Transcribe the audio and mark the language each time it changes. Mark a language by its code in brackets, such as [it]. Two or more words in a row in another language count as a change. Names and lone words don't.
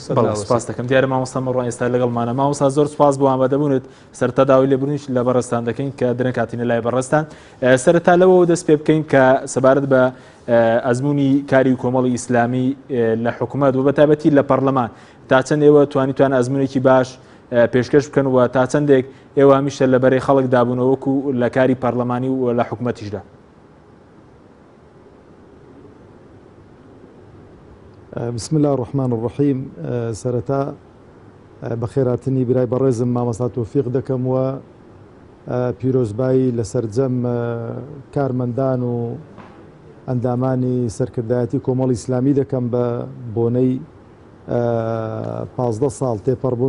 [ckb] سپاس دەکەم دیارە مامۆستا مەڕۆن ئێستا لەگەڵمانە مامۆستا زۆر سپاس بۆ ئامادەبوونت سەرەتا داوای لێبوونیش لە بەڕێستان دەکەین کە درەنگ هاتینە لای بەڕێستان سەرەتا لەوە دەست پێ بکەین کە سەبارەت بە ئەزمموی کاری کۆمەڵی ئیسلامی لە حکوومەت و بەتایبەتی لە پەرلەمان تا چەند ئێوە توانیتوان ئەزمموونێکی باش پێشکەش بکەن و تا چەندێک ئێوە هەمیشە لە بەرەی خەڵک دابوونەوەکو لە کاری پەرلەمانی و لە حکوومەتیشدا. [ar] بسم الله الرحمن الرحیم [ckb] سەرەتا بەخێراتنی برای بەڕێزم مامۆستا تۆفیق دەکەم و پیرۆزبایی لە سەرجەم کارمەندان و ئەندامانی سەرکردایەتی کۆمەڵی ئیسلامی دەکەم بە بۆنەی 15 ساڵ تێپەڕبوون